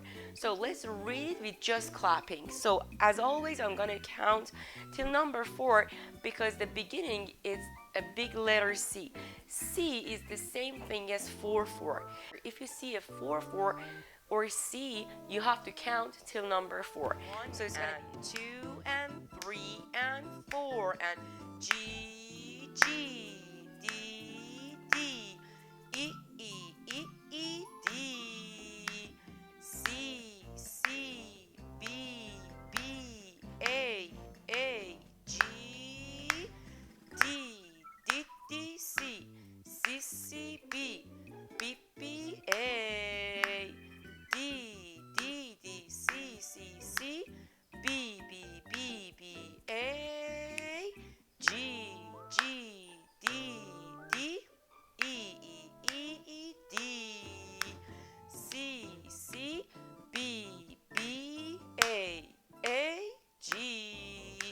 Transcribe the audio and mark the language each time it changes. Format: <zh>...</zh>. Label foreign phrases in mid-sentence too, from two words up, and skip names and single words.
<en>So let's read it with just clapping. So as always, I'm gonna count till number 4 because the beginning is a big letter C. C is the same thing as 4/4. If you see a 4/4 or C, you have to count till number 4. So it's gonna be 2 and 3 and 4 and G, G, D, D, E, E, E, E, D, C, C, B, B, A, G, D, D, D, C, C, C, B, B, B, A, D, D, D, C, C, C, B, B, B, B, A, G, G, D, D, E, E, E, E, D, C, C, B, B, A, G.</en>